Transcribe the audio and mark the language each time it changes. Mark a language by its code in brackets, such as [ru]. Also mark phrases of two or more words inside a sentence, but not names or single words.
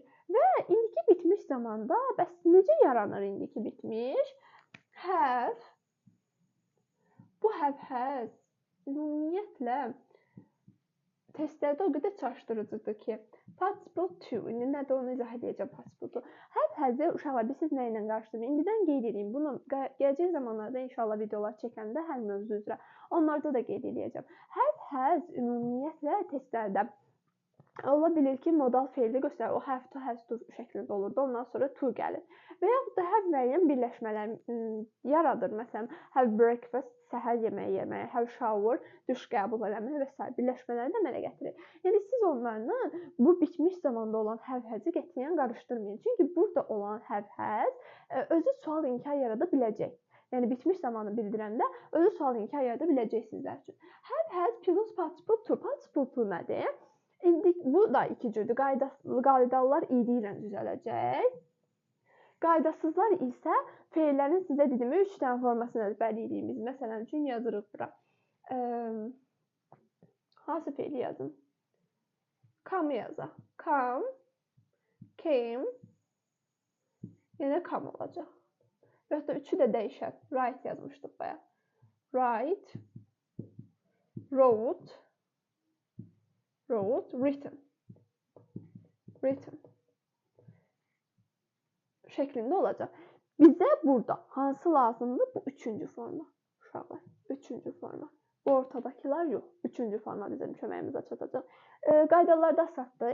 [az] Və indiki bitmiş zamanda bəs necə yaranır indiki bitmiş? Have. Bu have-has ümumiyyətlə testlərdə o qədər çaşdırıcıdır ki, [en] participle to, [az] indi nədir onu izah edəcəm [en] participle to. [az] Have-has-i uşaqlar siz nə ilə qarşılayın? İndidən qeyd edeyim. Bunu gələcək zamanlarda inşallah videolar çəkəndə hər mövzu üzrə onlarda da qeyd edəcəm. Have-has ümumiyyətlə testlərdə ola bilir ki, modal feili göstərir. O [en] have to, has to [az] şəklində olurdu. Ondan sonra to gəlir. Və yaxud da have müəyyən birləşmələr yaradır. Məsələn, [en] have breakfast, [az] səhər yeməyi yeməyi, [en] have shower, [az] duş qəbul eləməyi və s. birləşmələri də əmələ gətirir. Yəni siz onlarla bu bitmiş zamanda olan have-has-i qətiyyən qarışdırmayın. Çünki burada olan have-has özü sual inkar yarada biləcək. Yəni bitmiş zamanı bildirəndə özü sual inkar yarada biləcək sizlər üçün. [en] Have-has plus participle to. Participle to [az] nədir? İndi bu da iki cürdür. Qaydalılar idi ilə düzələcək. Qaydasızlar isə feillərin sizə dediyim 3 dənə formasını əzbərləyirdik. Məsələn üçün yazırıq bura. Hansı feili yazın? Come yazaq. [en] Come, came, [az] yenə come olacaq. Və hətta üçü də dəyişən. Write yazmışdıq bayaq. [en] Write, wrote, written. [az] Şəklində olacaq. Bizə burada hansı lazımdır? Bu üçüncü forma. Uşaqlar, üçüncü forma. Bu ortadakılar yox. Üçüncü forma bizim köməyimizə çatacaq. Qaydalarda asaddır.